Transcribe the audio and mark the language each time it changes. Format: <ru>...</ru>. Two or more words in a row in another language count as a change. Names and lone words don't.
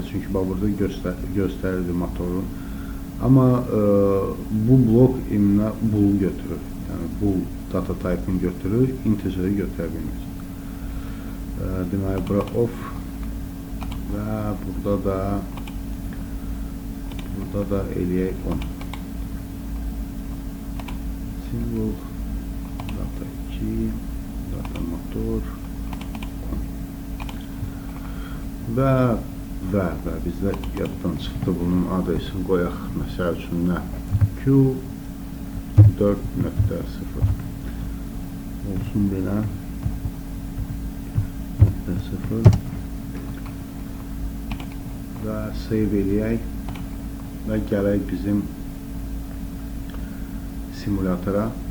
<az>Çünki burada göstərirdi motorun. Amma bu blok iminə bool götürür. Yəni</az> <en>bool data type-</en> <az>ını götürür, integeri götürə bilmir. Deməli, bura off və burada da eləyək 10.</az> <en>Symbol, data 2, data motor, 10.</en> <az>Və bizdə yaddan çıxdı bunun adresini qoyaq. Məsəl üçün nə? Q4.0 olsun belə. 0 və save eləyək və gələk bizim simulatora.</az>